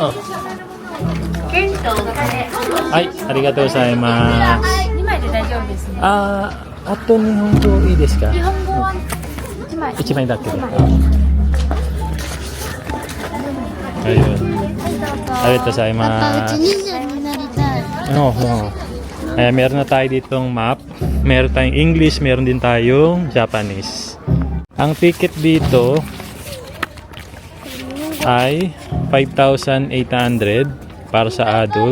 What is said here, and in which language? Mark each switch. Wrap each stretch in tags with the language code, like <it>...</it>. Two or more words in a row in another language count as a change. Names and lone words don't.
<ja>はい、ありがとうございます。 2枚で大丈夫ですね。あと日本語いいですか？日本語は1枚。 1枚だけで。Ayun. ありがとうござい</ja> <tl>Papa,</tl> <ja>ま uchi す。忍者になりたい.</ja> <tl>Oo. Meron na tayo ditong map. Meron tayong English, meron din tayong Japanese. Ang ticket dito ay 5,800 para sa adult.</tl>